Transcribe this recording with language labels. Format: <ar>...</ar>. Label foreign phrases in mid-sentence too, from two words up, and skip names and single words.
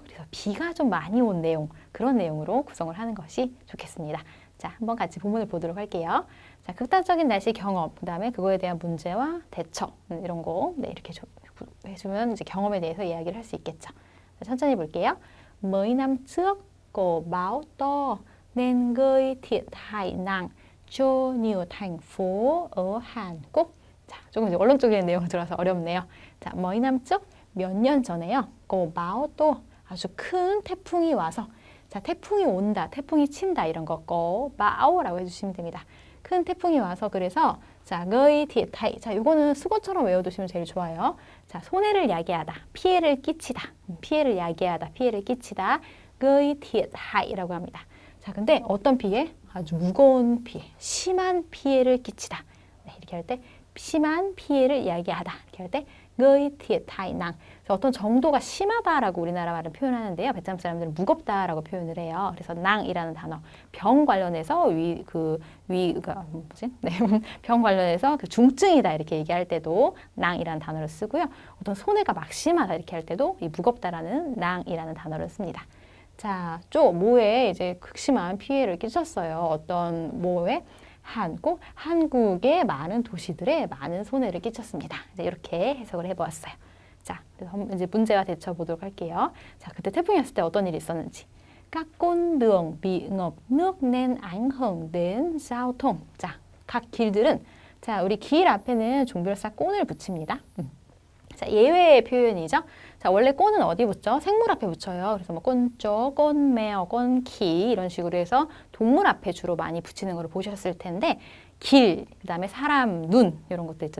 <ko>그래서 비가 좀 많이 온 내용, 그런 내용으로 구성을 하는 것이 좋겠습니다. 자, 한번 같이 본문을 보도록 할게요. 자, 극단적인 날씨 경험, 그 다음에 그거에 대한 문제와 대처, 이런 거, 네, 이렇게 해주면 이제 경험에 대해서 이야기를 할 수 있겠죠. 자, 천천히 볼게요.</ko> <vi>Mấy năm trước, có bão to nên gây thiệt hại nặng cho nhiều thành phố ở Hàn Quốc.</vi> <ko>자, 조금 이제 언론적인 내용이 들어서 어렵네요. 자,</ko> <vi>mấy năm trước,</vi> <ko>몇 년 전에요.</ko> <vi>có bão to,</vi> <ko>아주 큰 태풍이 와서 자, 태풍이 온다, 태풍이 친다 이런 거</ko> <vi>có bão</vi> <ko>라고 해주시면 됩니다. 큰 태풍이 와서 그래서 자,</ko> <vi>gây thiệt hại.</vi> <ko>자, 이거는 수거처럼 외워두시면 제일 좋아요. 자, 손해를 야기하다, 피해를 끼치다, 피해를 야기하다, 피해를 끼치다,</ko> <vi>gây thiệt hại</vi> <ko>라고 합니다. 자, 근데 어떤 피해? 아주 무거운 피해, 심한 피해를 끼치다. 네, 이렇게 할 때 심한 피해를 야기하다. 이렇게 할 때</ko> <vi>gây thiệt hại nặng.</vi> <ko>어떤 정도가 심하다라고 우리나라 말은 표현하는데요. 베트남 사람들은 무겁다라고 표현을 해요. 그래서 낭이라는 단어, 병 관련해서 병 관련해서 그 중증이다 이렇게 얘기할 때도 낭이라는 단어를 쓰고요. 어떤 손해가 막 심하다 이렇게 할 때도 이 무겁다라는 낭이라는 단어를 씁니다. 자, 뭐에 이제 극심한 피해를 끼쳤어요. 어떤 뭐에? 한국의 많은 도시들에 많은 손해를 끼쳤습니다. 이제 이렇게 해석을 해보았어요. 자, 그래서 이제 문제와 대처 보도록 할게요. 자, 그때 태풍이 왔을 때 어떤 일이 있었는지.</ko> <vi>Các con đường bị ngập nước nên ảnh hưởng đến giao thông.</vi> <ko>자, 각 길들은 자, 우리 길 앞에는 종별사 꼰을 붙입니다. 자, 예외의 표현이죠. 자, 원래 꼰은 어디 붙죠? 생물 앞에 붙여요. 그래서 뭐 꼰쪼, 꼰매어, 꼰키 이런 식으로 해서 동물 앞에 주로 많이 붙이는 걸 보셨을 텐데 길, 그 다음에 사람, 눈 이런 것들 있잖아요.</ko>